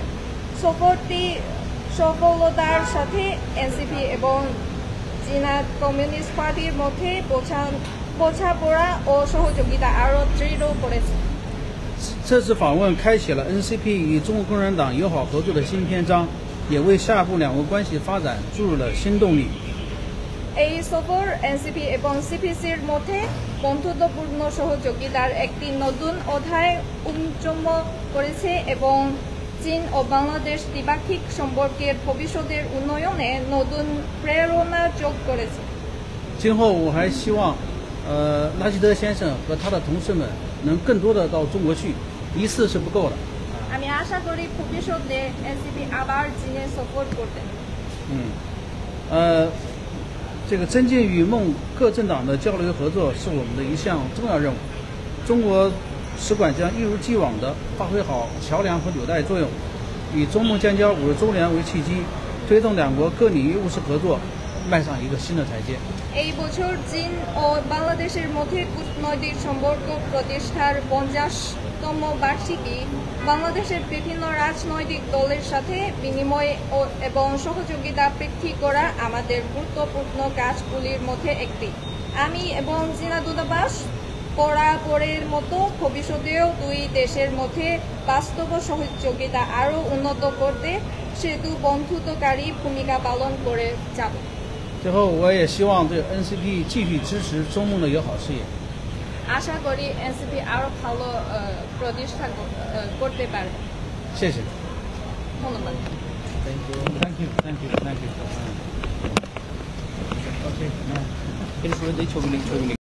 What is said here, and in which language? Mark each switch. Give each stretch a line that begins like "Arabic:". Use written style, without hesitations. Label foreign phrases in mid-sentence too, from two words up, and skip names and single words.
Bangla: সফরটি সফলতার সাথে এনসিপি এবং চীনা কমিউনিস্ট পার্টির মধ্যে বোঝাপড়া ও সহযোগিতা আরও দৃঢ় করেছে।
Chinese: 这次访问开启了 NCP 与中国共产党友好合作的新篇章，也为下一步两国关系发展注入了新动力。
Bangla: এই সফর এনসিপি এবং সিপিসির মধ্যে বন্ধুত্বপূর্ণ সহযোগিতার একটি নতুন অধ্যায় উন্মোচন করেছে এবং চীন ও বাংলাদেশ দ্বিপাক্ষিক সম্পর্কের ভবিষ্যতের উন্নয়নে নতুন প্রেরণা যোগ করেছে।
Chinese: 今后我还希望，拉希德先生和他的同事们能更多的到中国去，一次是不够的。
Bangla: আমি আশা করি ভবিষ্যতে এনসিপি আবার চীনে সফর করবে।
Chinese: 这个增进与孟各政党的交流合作是我们的一项重要任务。中国使馆将一如既往地发挥好桥梁和纽带作用，以中孟建交50周年为契机，推动两国各领域务实合作迈上一个新的台阶。
Bangla: এই বছর চীন ও বাংলাদেশের মধ্যে কূটনৈতিক সম্পর্ক প্রতিষ্ঠার 50তম বার্ষিকী বাংলাদেশের বিভিন্ন রাজনৈতিক দলের সাথে বিনিময় এবং সহযোগিতা বৃদ্ধি করা আমাদের গুরুত্বপূর্ণ কাজগুলির মধ্যে একটি। আমি এবং চীনা দূতাবাস বরাবরের মতো ভবিষ্যতেও দুই দেশের মধ্যে বাস্তব সহযোগিতা আরও উন্নত করতে সেতু বন্ধুত্বকারী ভূমিকা পালন করে যাবে।
Chinese: 最后，我也希望这个 NCP 继续支持中孟的友好事业。
Bangla: আশা করি এনসিপি আরও ভালো প্রতিষ্ঠা করতে পারে।
Chinese: 谢谢。
Bangla: ধন্যবাদ।
English: Thank you. Okay.
Bangla: এরপরে ছবি লিঙ্ক